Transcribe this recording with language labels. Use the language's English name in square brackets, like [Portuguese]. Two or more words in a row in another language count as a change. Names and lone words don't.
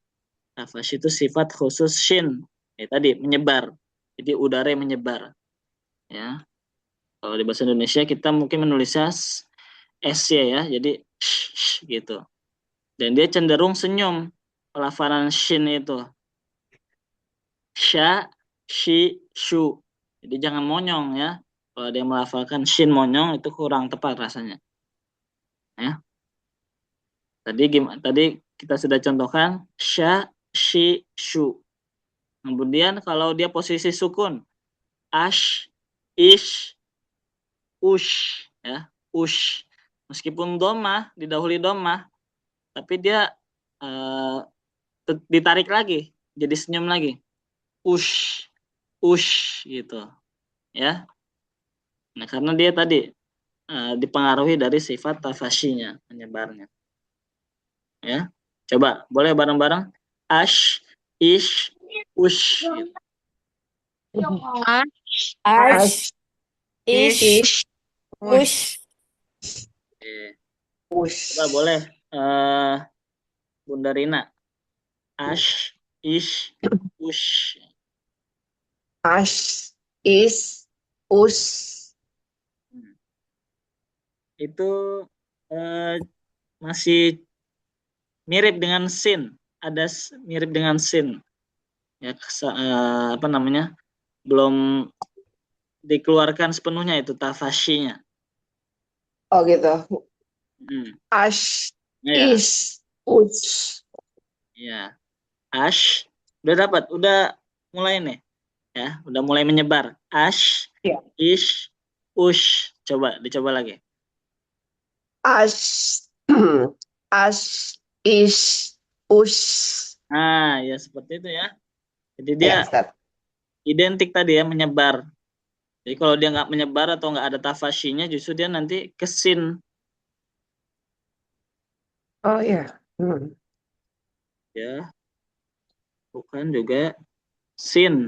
[Indonesian] Tafashi itu sifat khusus shin. Ya tadi menyebar. Jadi udara yang menyebar. Ya. Kalau di bahasa Indonesia kita mungkin menulisnya SY ya. Jadi sh gitu. Dan dia cenderung senyum. Pelafalan shin itu. Sha, shi, shu. Jadi jangan monyong ya. Kalau dia melafalkan shin monyong itu kurang tepat rasanya. Ya. Tadi kita sudah contohkan sha, shi, shu. Kemudian kalau dia posisi sukun, ash, ish, ush, ya, ush. Meskipun domah, didahului domah, tapi dia ditarik lagi, jadi senyum lagi. Ush, ush, gitu, ya. Nah, karena dia tadi dipengaruhi dari sifat tafashinya, menyebarnya. Ya, coba boleh bareng-bareng. Ash, ish, ush. Gitu. ash, ish, ush. Oke. Ush. Coba boleh Bunda Rina. Ash, ish, ush. Ash, is, us. Itu masih mirip dengan sin. Ada mirip dengan sin. Ya, apa namanya? Belum dikeluarkan sepenuhnya itu tafashinya. Oh gitu. Ash, Ya, is, us. ya. Ash, udah dapat, udah mulai nih. Ya, udah mulai menyebar. Ash, Ya. ish, ush. Coba, dicoba lagi. Ash, ash, is, us. Nah, ya seperti itu ya. Jadi Ya, dia Ustaz. identik tadi ya, menyebar. Jadi kalau dia nggak menyebar atau nggak ada tafashinya, justru dia nanti kesin. Oh ya. Ya, bukan juga sin.